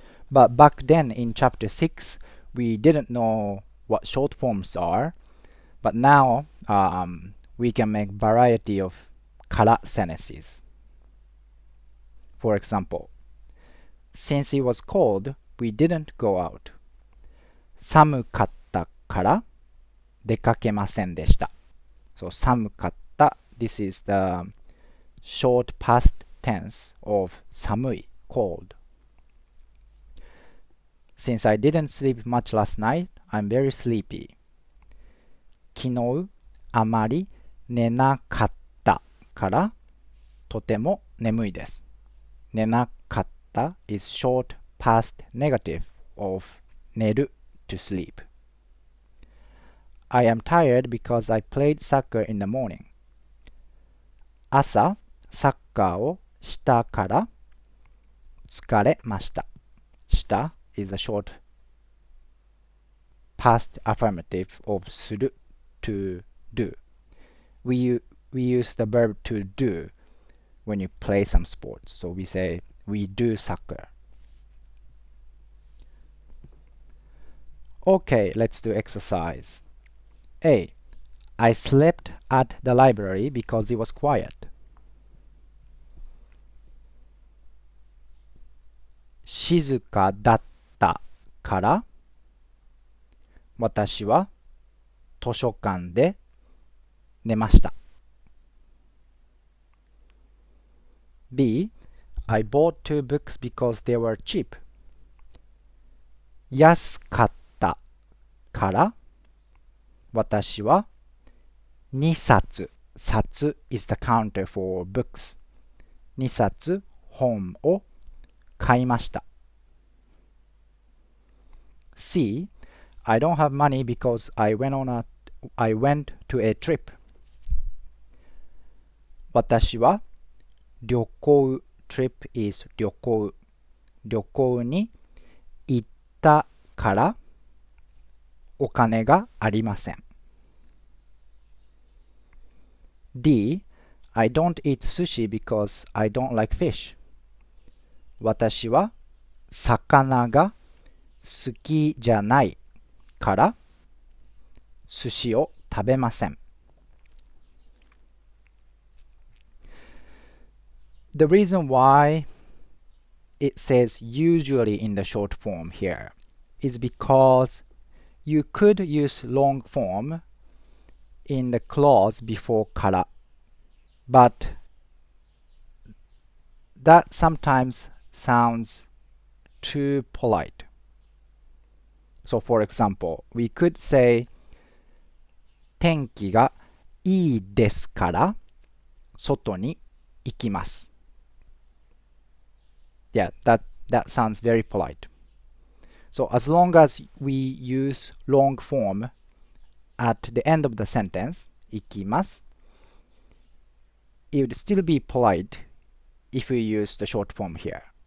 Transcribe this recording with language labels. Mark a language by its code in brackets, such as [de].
[en] But back then in chapter 6, we didn't know what short forms are. But now we can make variety of から sentences. For example, since it was cold, we didn't go out. [ja] 寒かったから出かけませんでした。 [en] So 寒かった this is the short past tense of 寒い cold. Since I didn't sleep much last night, I'm very sleepy. [ja] 昨日あまり寝なかったからとても眠いです。寝なかっ [en] kata is short past negative of 寝る to sleep. I am tired because I played soccer in the morning. [ja] 朝サッカーをしたから疲れました。 [en] した is a short past affirmative of する to do. We use the verb to do when you play some sports. So we say we do soccer. Okay, let's do exercise. A. I slept at the library because it was quiet. [ja] 静かだったから私は図書館で寝ました。 [en] B. I bought two books because they were cheap. [ja] 安かったから私は2冊、冊 [en] is the counter for books [ja] 2冊本を買いました。 [en] C. I don't have money because I went to a trip. [ja] 私は旅行 [en] trip is [ja] 旅行旅行に行ったからお金がありません。 [en] D. I don't eat sushi because I don't like fish. [ja] 私は魚が好きじゃないから寿司を食べません。 [en] The reason why it says usually in the short form here is because you could use long form in the clause before から but that sometimes sounds too polite. So for example, we could say [ja] 天気がいいですから外に行きます。 [en] Yeah, that sounds very polite. So as long as we use long form at the end of the sentence, 行きます, it would still be polite if we use the short form here.